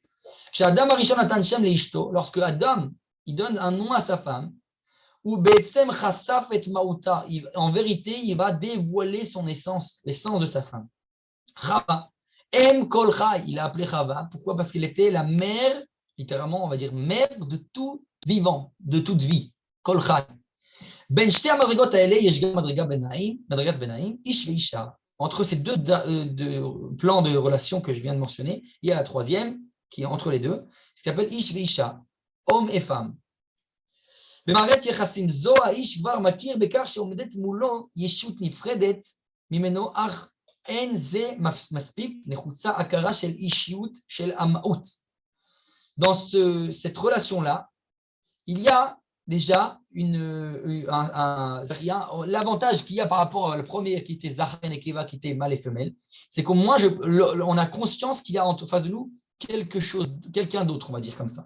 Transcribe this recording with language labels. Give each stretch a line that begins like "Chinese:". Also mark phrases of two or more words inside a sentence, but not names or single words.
Hebrew: Chez אדם הראשון נתן שם לאשתו,
French: lorsque Adam, il donne un nom à sa femme, ou
Hebrew: בעצם חושף את מהותה,
French: en vérité, il va dévoiler son essence, l'essence de sa femme.
Hebrew: חוה, אם כל חי,
French: il a appelé Chava. Pourquoi? Parce qu'elle était la mère, littéralement, on va dire mère de tout vivant, de toute vie.
Hebrew: כל חי. בין שתי מדרגות האלה, יש גם מדרגת ביניים, איש ואשה.
French: Entre ces deux plans de relation que je viens de mentionner, il y a la troisième qui est entre les deux, ce qui s'appelle
Hebrew: איש ואשה,
French: homme et femme.
Hebrew: במערכת יחסים זו האיש כבר מכיר בכך שעומדת מולו ישות נפרדת ממנו, אך אין זה מספיק, נחוצה הכרה של אישיות של המהות.
French: Dans cette relation-là, il y a déjà l'avantage qu'il y a par rapport au premier qui était Zachar et Nekeva, qui était mâle et femelle, c'est qu'au moins on a conscience qu'il y a en face de nous quelque chose, quelqu'un d'autre, on va dire comme ça.